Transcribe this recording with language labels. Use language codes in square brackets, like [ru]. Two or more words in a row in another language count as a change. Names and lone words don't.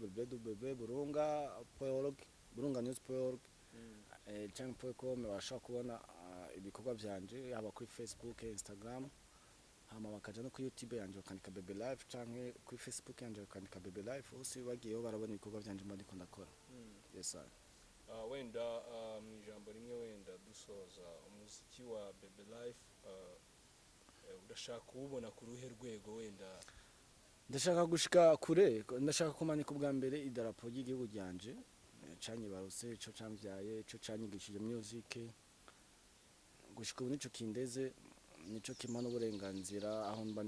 [rn] www.burunganews.org cyangwa .com bashaka kubona ibikorwa byanje yaba kuri Facebook Instagram hama bakaja no kuri YouTube yanje bakandika Bebe Life cyangwa kuri Facebook yanje bakandika Bebe Life hose bagiyeho barabona ibikorwa byanje mba ndiko ndakora [en] yes sir [rn] wenda mu ijambo rimwe wenda dusoza umuziki wa Bebe Life urashaka kubona ku ruhe rwego wenda ndashaka gushika kure ndashaka kumanika ubwa mbere idarapo ry'igihugu ryanje canyibaruse ico camvyaye ico canyigishije music gushika ubu nico kindeze nico kimana uburenganzira aho mba